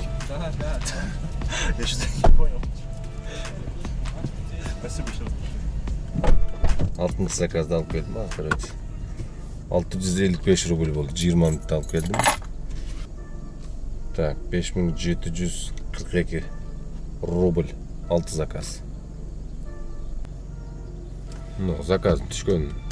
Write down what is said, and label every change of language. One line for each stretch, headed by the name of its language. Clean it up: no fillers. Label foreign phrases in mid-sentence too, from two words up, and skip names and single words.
Russian: Да. Я что-то не понял. Спасибо еще раз.
Kyrgyz: 6-чы заказды алып келдим, короче. 655 рубль болду. 20 мүнөттө алып келдим.
Russian: Так, 5742 рубль 6 заказ.
Kyrgyz: Ну, заказ түшкөн.